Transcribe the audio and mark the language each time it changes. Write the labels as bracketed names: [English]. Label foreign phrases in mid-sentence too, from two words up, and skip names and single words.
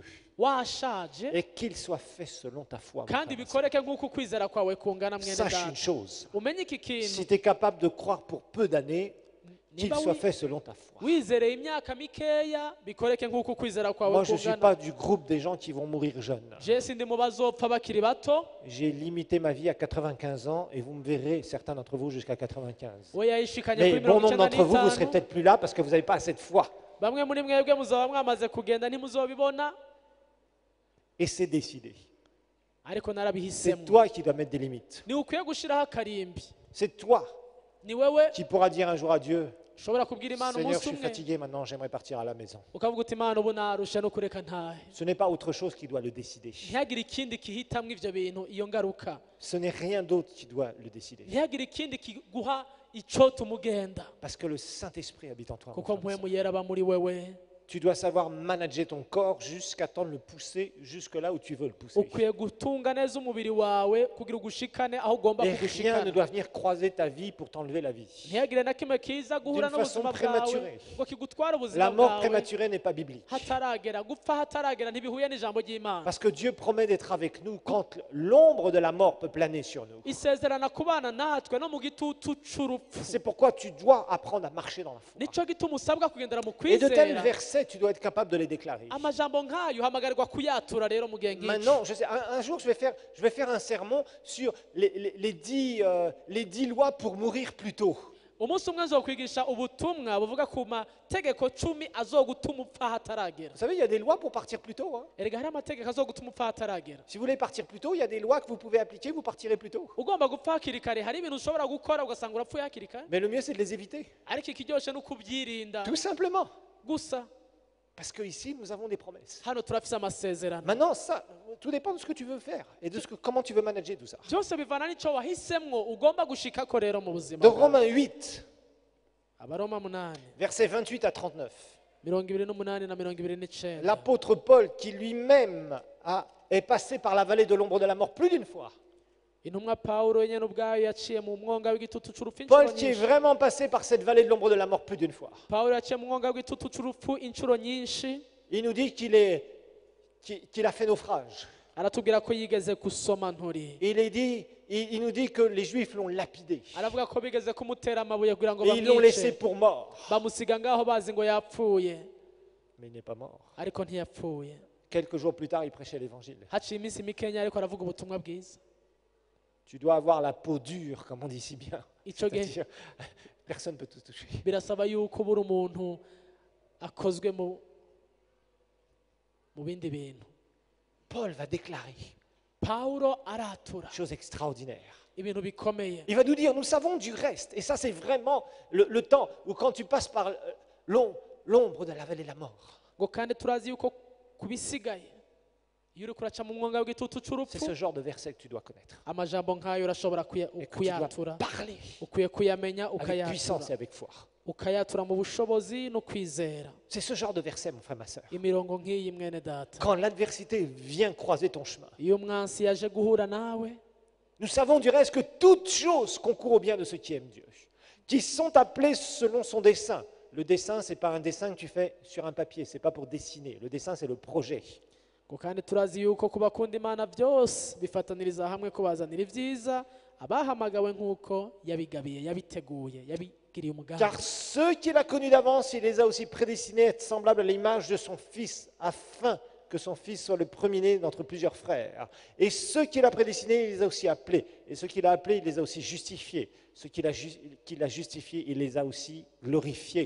[Rundi] washaje [French] et qu'il soit fait selon ta foi. mon [Rundi] kandi [French] frère et sœur. [Rundi] bikoreke nk'uko ukwizera kwawe kungana mwene [French] Sache [Rundi] data [French] une chose, [Rundi] umenye iki kintu [French] si tu es capable de croire pour peu d'années, qu'il [Rundi] Niba [French] soit [Rundi] wi- [French] fait selon ta foi. [Rundi] wizereye imyaka mikeya bikoreke nk'uko ukwizera kwawe [French] Moi, je ne suis [Rundi] kungana [French] pas du groupe des gens qui vont mourir jeunes. [Rundi] je sindi mu bazopfa bakiri bato [French] J'ai limité ma vie à 95 ans et vous me verrez, certains d'entre vous, jusqu'à 95. [Rundi] we yayishikanye [French] Mais [Rundi] kuri [French] bon [Rundi] mirongo [French] nombre [Rundi] icyenda [French] d'entre vous, vous ne serez [Rundi] n'itanu [French] peut-être plus là parce que vous n'avez pas assez de foi. [Rundi] bamwe muri mwebwe muzaba mwamaze kugenda ntimuzobibona [French] Et c'est décidé. [Rundi] ariko [French] C'est [Rundi] narabihisemo [French] toi qui dois mettre des limites. [Rundi] ni ukwiye gushyiraho akarimbi [French] C'est toi [Rundi] ni wewe [French] qui pourras dire un jour à Dieu, [Rundi] ushobora kubwira imana [French] Seigneur, je [Rundi] umunsi [French] suis [Rundi] umwe [French] fatigué maintenant, j'aimerais partir à la maison. [Rundi] ukavuga uti imana ubu narusha no kureka ntahe [French] Ce n'est pas autre chose qui doit le décider. [Rundi] ntihagire ikindi kihitamwo ivyo bintu iyo ngaruka [French] Ce n'est rien d'autre qui doit le décider. [Rundi] ntihagire ikindi kiguha ico tumugenda [French] Parce que le Saint-Esprit habite en toi. mon [Rundi] kuko [French] frère et [Rundi] mpwemu [French] sœur. [Rundi] yera aba muri wewe [French] Tu dois savoir manager ton corps jusqu'à temps de le pousser jusque là où tu veux le pousser. [Rundi] ukwiye gutunga neza umubiri wawe kugira ugushikane aho ugomba [French] Et rien ne [Rundi] kugushikana [French] doit venir croiser ta vie pour t'enlever la vie. [Rundi] ntihagire na kimwe kiza guhura [French] D'une façon [Rundi] n'ubuzima bwawe [French] prématurée. [Rundi] ngo kigutware [French] La [Rundi] ubuzima [French] mort [Rundi] bwawe [French] prématurée n'est pas biblique. [Rundi] hataragera gupfa hataragera ntibihuye n'ijambo ry'imana [French] Parce que Dieu promet d'être avec nous quand l'ombre de la mort peut planer sur nous. [Rundi] isezerana kubana natwe no mu gitutu c'urupfu [French] C'est pourquoi tu dois apprendre à marcher dans la foi. [Rundi] nico gituma usabwa kugendera mu [French] Et de tels [Rundi] kwizera [French] versets, tu dois être capable de les déclarer. [Rundi] amajambo nk'ayo uhamagarirwa kuyatura rero mu gihe nk'iki [French] Maintenant, je sais, un jour, je vais faire un sermon sur les 10 lois pour mourir plus tôt. [Rundi] umunsi umwe nzokwigisha ubutumwa buvuga ku mategeko 10 azogutuma upfa hataragera [French] Vous savez, il y a des lois pour partir plus tôt. Hein. [Rundi] erega hari amategeko azogutuma upfa hataragera [French] Si vous voulez partir plus tôt, il y a des lois que vous pouvez appliquer, vous partirez plus tôt. [Rundi] ugomba gupfa hakiri kare hari ibintu ushobora gukora ugasanga urapfuye hakiri kare [French] Mais le mieux, c'est de les éviter. [Rundi] ariko ikiryoshe ni ukubyirinda [French] Tout simplement. [Rundi] gusa [French] Parce qu'ici, nous avons des promesses. [Rundi] hano turafise amasezerano [French] Maintenant, ça, tout dépend de ce que tu veux faire et de comment tu veux manager tout ça. [Rundi] byose bivana n'ico wahisemwo ugomba gushikako rero mu buzima [French] Dans [Rundi] bwawe. [French] Romains 8, [Rundi] abaroma 8 [French] versets 28 à 39, [Rundi] 28 na 29 [French] l'apôtre Paul, qui lui-même est passé par la vallée de l'ombre de la mort plus d'une fois, [Rundi] intumwa pawulo nyene ubwayo yaciye mu mwonga w'igitutu c'urupfu [French] Paul [Rundi] inshuro [French] qui est [Rundi] nyinshi [French] vraiment passé par cette vallée de l'ombre de la mort plus d'une fois, [Rundi] pawulo yaciye mu mwonga w'igitutu c'urupfu inshuro nyinshi [French] il nous dit qu'il a fait naufrage. [Rundi] aratubwira ko yigeze gusoma nturi [French] Il nous dit que les Juifs l'ont lapidé. [Rundi] aravuga ko bigeze kumutera amabuye kugira ngo [French] Et ils l'ont laissé [Rundi] bamwice [French] pour mort. [Rundi] bamusiga ngaho bazi ngo yapfuye [French] Mais il n'est pas mort. [Rundi] ariko ntiyapfuye [French] Quelques jours plus tard, il prêchait l'évangile. [Rundi] haciye iminsi mikenya ariko aravuga ubutumwa bwiza [French] Tu dois avoir la peau dure, comme on dit si bien. [Rundi] ico gihe [French] C'est-à-dire, personne ne peut te toucher. [Rundi] birasaba yuko ubura umuntu akozwe mu bindi bintu [French] Paul va déclarer [Rundi] pawulo aratura [French] une chose extraordinaire. [Rundi] ibintu bikomeye [French] Il va nous dire, nous savons du reste. Et ça, c'est vraiment le temps où quand tu passes par l'ombre de la vallée de la mort. [Rundi] ngo kandi turazi yuko kubisigaye iyo uri kuraca mu mwonga w'igitutu [French] C'est [Rundi] c'urupfu [French] ce genre de verset que tu dois connaître. [Rundi] amajambo nk'ayo urashobora [French] Et que tu dois [Rundi] kuyatura [French] parler [Rundi] ukwiye kuyamenya [French] avec puissance [Rundi] ukayatura [French] et avec foi. [Rundi] ukayatura mu bushobozi no kwizera [French] C'est ce genre de verset, mon frère, ma soeur. [Rundi] imirongo nk'iyi mwene data [French] Quand l'adversité vient croiser ton chemin, [Rundi] iyo umwansi yaje guhura nawe [French] nous savons du reste que toutes choses concourent au bien de ceux qui aiment Dieu, qui sont appelés selon son dessein. Le dessin, ce n'est pas un dessin que tu fais sur un papier, ce n'est pas pour dessiner. Le dessin, c'est le projet. [Rundi] ngo kandi turazi yuko ku bakunda imana byose bifataniriza hamwe kubazanira ibyiza abahamagawe nk'uko yabigabiye yabiteguye yabigiriye umugambi [French] Car ceux qu'il a connus d'avance, il les a aussi prédestinés à être semblables à l'image de son Fils, afin que son fils soit le premier-né d'entre plusieurs frères. Et ceux qu'il a prédestinés, il les a aussi appelés. Et ceux qu'il a appelés, il les a aussi justifiés. Ceux qu'il a justifiés, il les a aussi glorifiés.